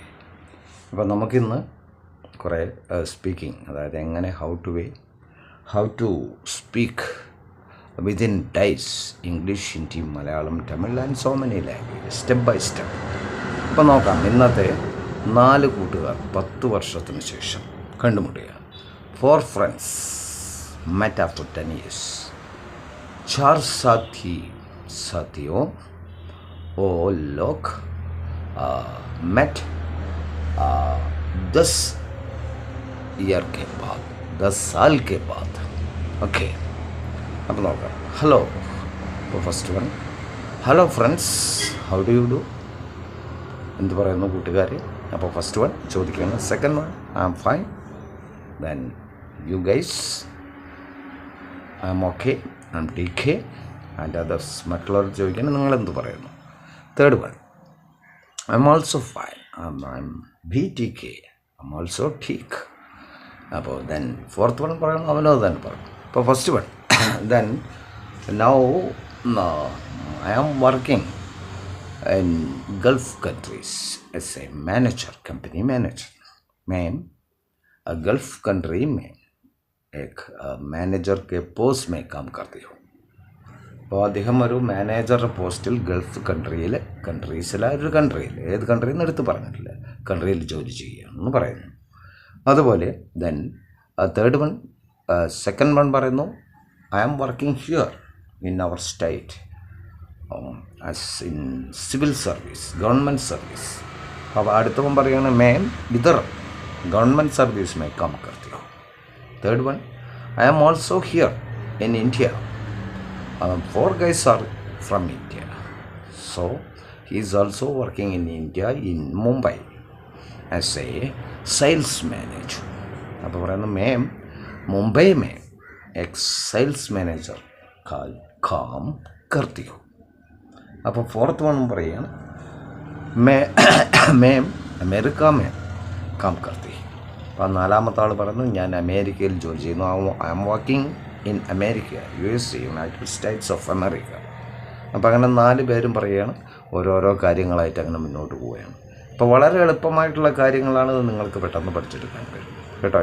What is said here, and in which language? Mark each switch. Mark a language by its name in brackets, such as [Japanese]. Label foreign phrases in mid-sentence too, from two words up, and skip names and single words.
[Malayalam] അപ്പോൾ നമുക്കിന്ന് കുറേ സ്പീക്കിംഗ്, അതായത് എങ്ങനെ [English] how to speak within these English, Hindi, Malayalam, Tamil and so many language, step by step. [Malayalam] അപ്പോൾ നോക്കാം. ഇന്നത്തെ 4 കൂട്ടുകാർ 10 വർഷത്തിന് ശേഷം കണ്ടുമുട്ടുക. [English] 4 ഫ്രണ്ട്സ് met after 10 years. [Hindi] 4 साथियों वो लोग met 10 ईयर के बाद, 10 साल के बाद. [Malayalam] ഓക്കെ, അപ്പോൾ നോക്കാം. ഹലോ. അപ്പോൾ [English] first one, hello friends, How do you do? [Malayalam] എന്ത് പറയുന്നു കൂട്ടുകാർ? അപ്പോൾ [English] first one [Malayalam] ചോദിക്കുകയാണ്. [English] Second one, I am fine. Then you guys, I am okay, I am TK and others. [Malayalam] മറ്റുള്ളവർ ചോദിക്കുകയാണ് നിങ്ങളെന്ത് പറയുന്നു? [English] Third one, I am also fine, I am BTK, I am also TK. [Malayalam] അപ്പോൾ [English] then fourth one [Malayalam] പറയണം, അവനോ തന്നെ പറയണം. [English] അപ്പോൾ first one, then now I am working in Gulf countries as a manager, company manager. [Hindi] मैं गल्फ कंट्री में एक मैनेजर के पोस्ट में काम करती हूँ. [Malayalam] അപ്പോൾ അദ്ദേഹം ഒരു [English] manager post [Malayalam] ഗൾഫ് കൺട്രീസിലെ ഒരു കൺട്രിയിൽ, ഏത് കൺട്രിയിൽ നിന്ന് എടുത്ത് പറഞ്ഞിട്ടില്ല, കൺട്രിയിൽ ജോലി ചെയ്യുകയാണെന്ന് പറയുന്നു. അതുപോലെ [English] then third one, second one [Malayalam] പറയുന്നു, [English] I am working here in our state as in civil service, government service. [Malayalam] अब അടുത്തവൻ പറയുകയാണ്, [Hindi] मैं इधर [English] government service [Hindi] में काम करती हूँ. [English] third one, I am also here in India. 4 guys are from India, so he is also working in India in Mumbai as a sales manager. [Malayalam] അപ്പോൾ പറയുന്നു, [Hindi] मैं मुंबई में एक [English] sales manager [Hindi] का काम करती हूँ. [Malayalam] അപ്പോൾ ഫോർത്ത് വൺ പറയുകയാണ്, [Hindi] मैं अमेरिका में काम करती. [Malayalam] അപ്പോൾ നാലാമത്തെ ആൾ പറയുന്നു, ഞാൻ അമേരിക്കയിൽ ജോലി ചെയ്യുന്നു. [English] I am working in America, USA, United States of America. [Malayalam] അപ്പോൾ അങ്ങനെ 4 പേരും പറയുകയാണ്, ഓരോരോ കാര്യങ്ങളായിട്ട് അങ്ങനെ മുന്നോട്ട് പോവുകയാണ്. അപ്പോൾ വളരെ എളുപ്പമായിട്ടുള്ള കാര്യങ്ങളാണ്, നിങ്ങൾക്ക് പെട്ടെന്ന് പഠിച്ചെടുക്കാൻ കഴിയും കേട്ടോ.